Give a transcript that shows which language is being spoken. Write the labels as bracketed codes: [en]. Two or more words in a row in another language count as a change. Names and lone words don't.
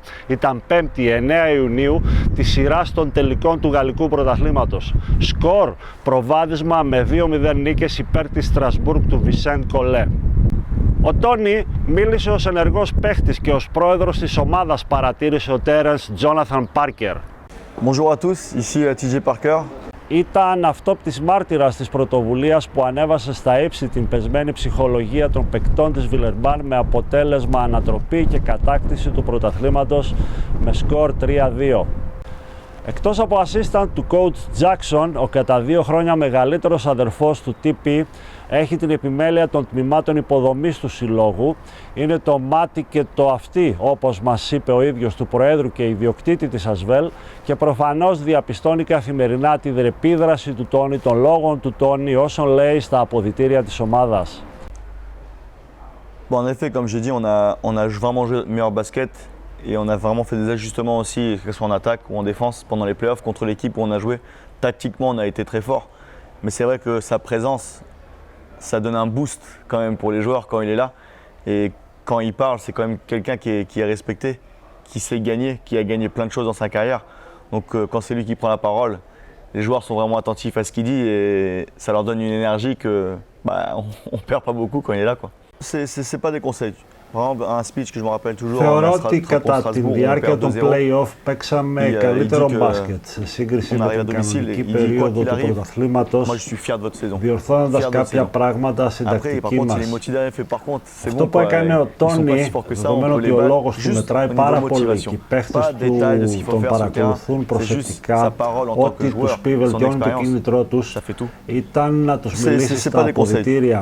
[el] Ήταν 5η 9 Ιουνίου της σειράς των τελικών του Γαλλικού Πρωταθλήματος. Σκορ, προβάδισμα με 2-0 νίκες υπέρ της Στρασβούργκ του Βισέντ Κολέ. Ο Τόνι μίλησε ως ενεργός παίχτης και ως πρόεδρος της ομάδας, παρατήρησε ο Τέρενς Τζόναθαν Πάρκερ. [fr] Bonjour à tous, ici TJ Parker. [el] Ήταν αυτόπτης μάρτυρας της πρωτοβουλίας που ανέβασε στα ύψη την πεσμένη ψυχολογία των παικτών της Βιλερμπάν, με αποτέλεσμα ανατροπή και κατάκτηση του πρωταθλήματος με σκορ 3-2. Εκτός από assistant του coach Jackson, ο κατά 2 χρόνια μεγαλύτερος αδερφός του TP έχει την επιμέλεια των τμήματων υποδομής του συλλόγου. Είναι το μάτι και το αυτί, όπως μας είπε ο ίδιος, του Προέδρου και ιδιοκτήτη της Ασβέλ, και προφανώς διαπιστώνει καθημερινά τη επίδραση του Τόνι, των λόγων του Τόνι, όσων λέει στα αποδυτήρια της ομάδας. [fr] Bon, en effet, comme j'ai dit, on a vraiment joué notre meilleur basket et on a vraiment fait des ajustements aussi, que ce soit en attaque ou en défense, pendant les playoffs contre l'équipe où on a joué. Tactiquement, on a été très fort, mais c'est vrai que sa présence, ça donne un boost quand même pour les joueurs quand il est là. Et quand il parle, c'est quand même quelqu'un qui est respecté, qui sait gagner, qui a gagné plein de choses dans sa carrière. Donc quand c'est lui qui prend la parole, les joueurs sont vraiment attentifs à ce qu'il dit et ça leur donne une énergie que on perd pas beaucoup quand il est là, quoi. C'est pas des conseils. Vraiment un speech que je me rappelle toujours. [el] Θεωρώ ότι κατά τη διάρκεια των play-off παίξαμε καλύτερο μπάσκετ σε σύγκριση με την κανονική περίοδο του πρωταθλήματος, διορθώνοντας κάποια πράγματα στην τακτική μας. Αυτό που έκανε ο Τόνι, δεδομένου ότι ο λόγος του μετράει πάρα πολύ και οι παίχτες του τον παρακολουθούν προσεκτικά, ό,τι τους πει βελτιώνει το κίνητρό τους, ήταν να τους μιλήσει στα αποδυτήρια.